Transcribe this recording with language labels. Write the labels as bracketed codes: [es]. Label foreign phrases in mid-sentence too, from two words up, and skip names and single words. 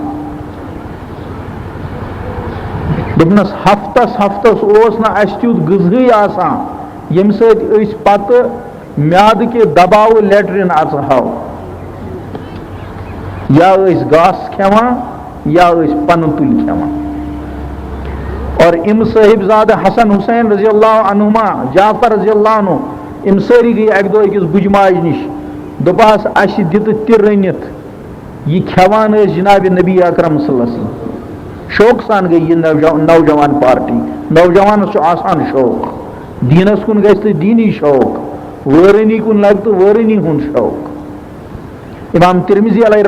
[ks] دوٚپنس ہفتس اوس نہٕ اَسہِ تیُتھ غذہٕے آسان ییٚمہِ سۭتۍ أسۍ پتہٕ میادٕ کہِ دباوٕ لیٹرِن اژہاو یا ٲسۍ گاسہٕ کھٮ۪وان یا ٲسۍ پنہٕ تُلۍ کھٮ۪وان اور اِم صٲحب زادٕ حسن حسین [ar] رضی اللہ عنہما [ks] جعفر [ar] رضی اللہ عنہ [ks] اِم سٲری گٔے اکہِ دۄہ أکِس بُجہِ ماجہِ نِش دوٚپہَس اَسہِ دِتہٕ تہِ رٔنِتھ یہِ کھٮ۪وان ٲسۍ جنابِ نبی اکرم [ar] صلی اللہ علیہ وسلم [ks] شوقہٕ سان گٔے یہِ نوجوان پارٹی نوجوانس چھُ آسان شوق دیٖنس کُن گژھِ تہٕ دیٖنی شوق وٲرٲنی کُن لگہِ تہٕ وٲرٲنی ہُنٛد شوق امام ترمذی علیہ